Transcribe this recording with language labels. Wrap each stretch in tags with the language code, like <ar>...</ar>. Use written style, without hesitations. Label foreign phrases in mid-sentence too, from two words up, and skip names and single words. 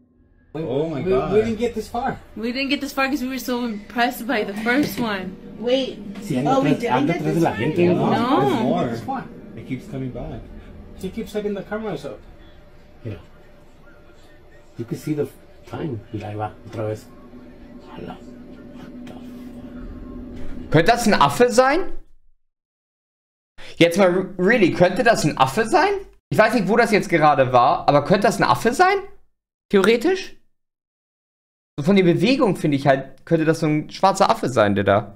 <en>Oh my god. We didn't get this far. We didn't get this far because we were so impressed by the first one. Wait. Oh, we didn't get this far? No. There's more. It keeps coming back. She keeps setting the cameras up. Yeah. You can see the time.</en> <es>Mira, ahí va, otra vez. Hala.</es> <de>Könnte das ein Affe sein? Jetzt mal, really, könnte das ein Affe sein? Ich weiß nicht, wo das jetzt gerade war, aber könnte das ein Affe sein? Theoretisch? So von der Bewegung finde ich halt, könnte das so ein schwarzer Affe sein, der da.</de>